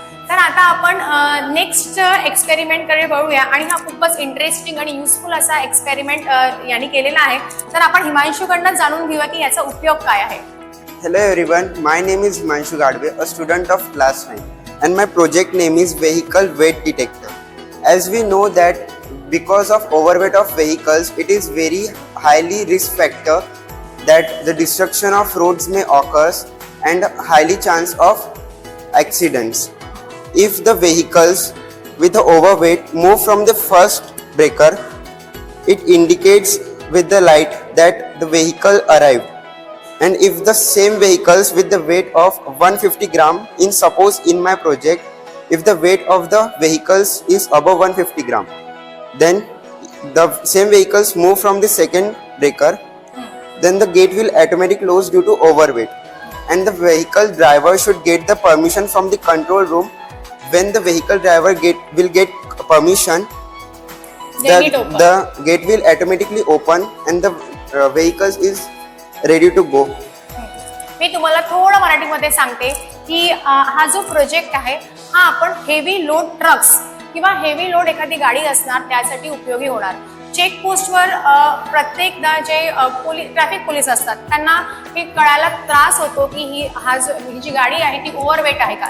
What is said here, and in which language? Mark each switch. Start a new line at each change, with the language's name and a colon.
Marathi: तर आता आपण नेक्स्ट एक्सपेरिमेंटकडे वळूया आणि हा खूपच इंटरेस्टिंग आणि युजफुल असा एक्सपेरिमेंट यांनी केलेला आहे. तर आपण हिमांशूकडनं जाणून घेऊया की याचा उपयोग काय आहे.
English: Hello everyone, my name is Himanshu Gadve, a student of class 9, and my project name is Vehicle Weight Detector. As we know that because of overweight of vehicles, it is very highly risk factor that the destruction of roads may occur and highly chance of accidents. If the vehicles with the overweight move from the first breaker, it indicates with the light that the vehicle arrived. And if the same vehicles with the weight of 150 gram, suppose in my project, if the weight of the vehicles is above 150 gram, then the same vehicles move from the second breaker, then the gate will automatically close due to overweight. And the vehicle driver should get the permission from the control room. When the vehicle driver will get permission, Then it opens. the gate will automatically open and the vehicles is ready to go.
Marathi: मी तुम्हाला थोडं मराठीमध्ये सांगते की हा जो project आहे हा आपण हेवी लोड ट्रक्स किंवा हेवी लोड एखादी गाडी असणार त्यासाठी उपयोगी होणार. चेकपोस्टवर प्रत्येकदा जे ट्रॅफिक पोलीस असतात त्यांना हे कळायला त्रास होतो की ही जी गाडी आहे ती ओव्हरवेट आहे का.